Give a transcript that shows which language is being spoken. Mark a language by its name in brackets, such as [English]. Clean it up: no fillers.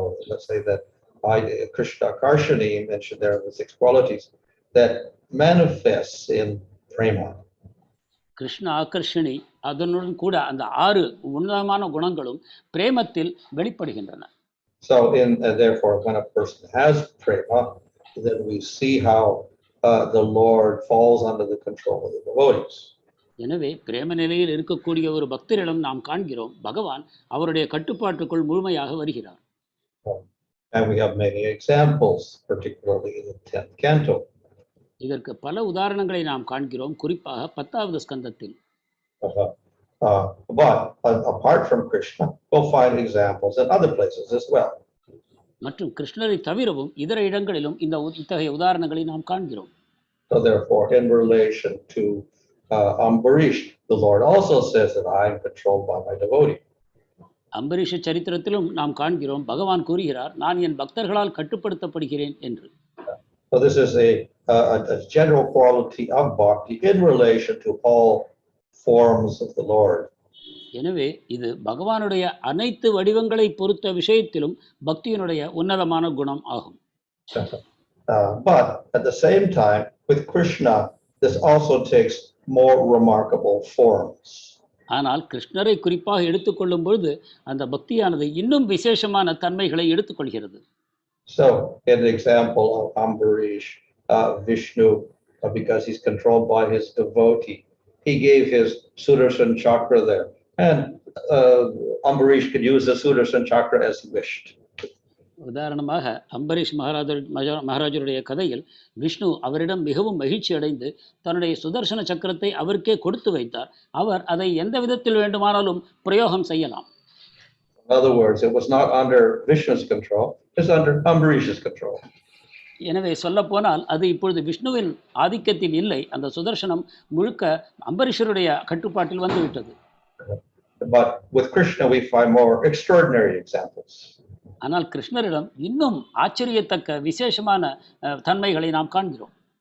[English] Let's say that Krishna Karshani mentioned there the 6 qualities that manifests in prema. [Tamil] Krishna ஆகர்ஷணி அதனுடன் கூட அந்த 6 உன்னதமான குணங்களும் பிரேமத்தில் வெளிப்படுகின்றன. [English] So therefore when a person has prema, then we see how the Lord falls under the control of the devotees. [Tamil] எனவே பிரேம நிலையில் இருக்கக்கூடிய ஒரு பக்தரிடம் நாம் காண்கிறோம் பகவான் அவருடைய கட்டுப்பாட்டுக்குள் முழுமையாக வருகிறார். [English] And we have many examples, particularly in the 10th canto. [Tamil] இதற்கு பல உதாரணங்களை நாம் காண்கிறோம், குறிப்பாக 10வது ஸ்கந்தத்தில். [English] But apart from Krishna, we'll find examples in other places as well. [Tamil] மற்றும் கிருஷ்ணரை தவிரவும் இதர இடங்களிலும் இத்தகைய உதாரணங்களை நாம் காண்கிறோம். [English] So therefore, in relation to Ambarish, the Lord also says that I am controlled by my devotee. [Tamil] Ambarish சரித்திரத்திலும் நாம் காண்கிறோம் பகவான் கூறுகிறார், நான் என் பக்தர்களால் கட்டுப்படுத்தப்படுகிறேன் என்று. [English] So this is a general quality of bhakti in relation to all forms of the Lord. [Tamil] எனவே இது பகவானுடைய அனைத்து வடிவங்களை பொறுத்த விஷயத்திலும் பக்தியினுடைய உன்னதமான குணம் ஆகும். [English] But at the same time, with Krishna, this also takes more remarkable forms. [Tamil] ஆனால் கிருஷ்ணரை குறிப்பாக எடுத்துக்கொள்ளும் பொழுது அந்த பக்தியானது இன்னும் விசேஷமான தன்மைகளை எடுத்துக்கொள்கிறது. [English] So, in the example of Ambarish, Vishnu, because he's controlled by his devotee, he gave his Sudarshan chakra there. And Ambarish could use the Sudarshan chakra as he wished. [Tamil] உதாரணமாக அம்பரீஷ் மகாராஜருடைய கதையில் விஷ்ணு அவரிடம் மிகவும் மகிழ்ச்சி அடைந்து தன்னுடைய சுதர்சன சக்கரத்தை அவருக்கே கொடுத்து வைத்தார். அவர் அதை எந்த விதத்தில் வேண்டுமானாலும் பிரயோகம் செய்யலாம். [English] In other words, it was not under Vishnu's control, it's under Ambarish's control. [Tamil] எனவே சொல்ல போனால் அது இப்பொழுது விஷ்ணுவின் ஆதிக்கத்தில் இல்லை, அந்த சுதர்சனம் முழுக்க அம்பரீஷருடைய கட்டுப்பாட்டில் வந்துவிட்டது. [English] But with Krishna we find more extraordinary examples. [Tamil] ஆனால் கிருஷ்ணரிடம் இன்னும் ஆச்சரியத்தக்க விசேஷமான தன்மைகளை நாம் காண்கிறோம்.